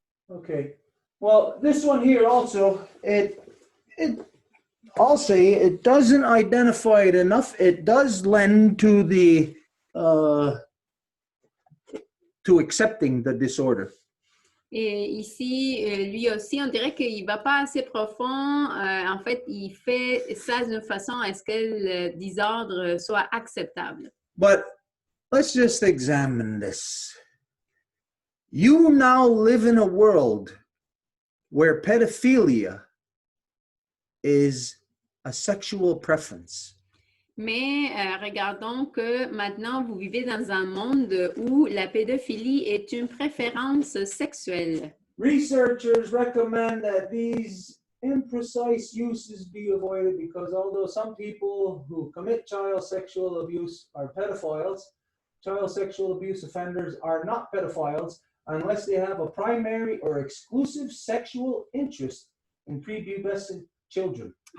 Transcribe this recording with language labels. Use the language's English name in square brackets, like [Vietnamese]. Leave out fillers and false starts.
[English] Okay. Well, this one here also, I'll say it doesn't identify it enough. It does lend to the to accepting the disorder. [French] Et ici, lui aussi, on dirait qu'il ne va pas assez profond. En fait, il fait ça d'une façon à ce que le désordre soit acceptable. [English] But let's just examine this. You now live in a world where pedophilia is a sexual preference. [French] Mais regardons que maintenant, vous vivez dans un monde où la pédophilie est une préférence sexuelle. [English] Researchers recommend that these imprecise uses be avoided because although some people who commit child sexual abuse are pedophiles, child sexual abuse offenders are not pedophiles unless they have a primary or exclusive sexual interest in prepubescent children.